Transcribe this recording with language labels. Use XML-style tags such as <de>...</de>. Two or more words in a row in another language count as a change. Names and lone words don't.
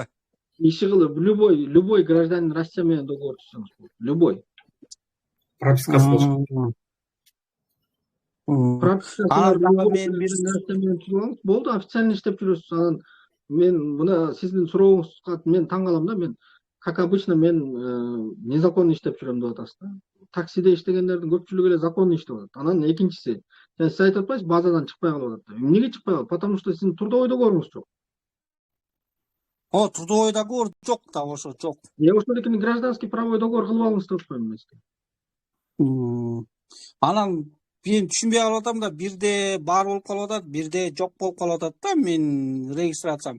<ky>Иши кылып</ky> <ru>любой гражданин</ru> <ky>Россия менен договор түзсөңүз болот. Любой. Пропискасы болуш. Пропискасы болду, официально иштеп жүрөсүз. Анан мен мына сиздин сурооңузга мен таң калам да, мен</ky> <ru>как обычно</ru> <ky>мен незаконно иштеп жүрөм деп атасыз да. Таксиде иштегендердин көпчүлүгү эле законно иштеп атат. Анан экинчиси, сиз айтып атпайсызбы, базадан чыкпай калып атат. Эмнеге чыкпай калат?</ky> <ru>Потому что</ru> <ky>сиздин</ky> <ru>трудовой договоруңуз</ru> <ky>жок.</ky> <ru>Трудовой договор</ru> <ky>жок да, ошо жок. Ошол экени</ky> <ru>гражданский правовой договор</ru> <ky>кылып алыңыз деп атпаймынбы мен сизге? Анан мен түшүнбөй калып атам да, бирде бар болуп калып атат, бирде жок болуп калып атат да менин регистрациям.</ky>